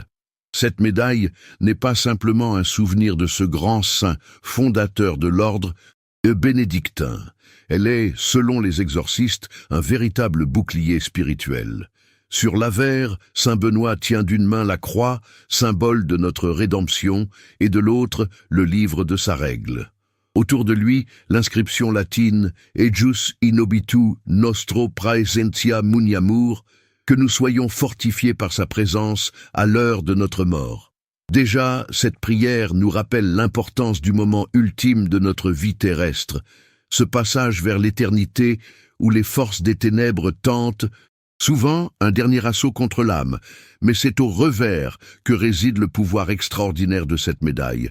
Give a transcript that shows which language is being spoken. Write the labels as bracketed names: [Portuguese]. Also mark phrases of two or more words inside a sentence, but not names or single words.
[French] Cette médaille n'est pas simplement un souvenir de ce grand saint fondateur de l'ordre bénédictin. Elle est, selon les exorcistes, un véritable bouclier spirituel. Sur l'avers, saint Benoît tient d'une main la croix, symbole de notre rédemption, et de l'autre, le livre de sa règle. Autour de lui, l'inscription latine « [Latin] Ejus in obitu nostro praesentia muniamur [French] » que nous soyons fortifiés par sa présence à l'heure de notre mort. Déjà, cette prière nous rappelle l'importance du moment ultime de notre vie terrestre, ce passage vers l'éternité où les forces des ténèbres tentent, souvent un dernier assaut contre l'âme, mais c'est au revers que réside le pouvoir extraordinaire de cette médaille.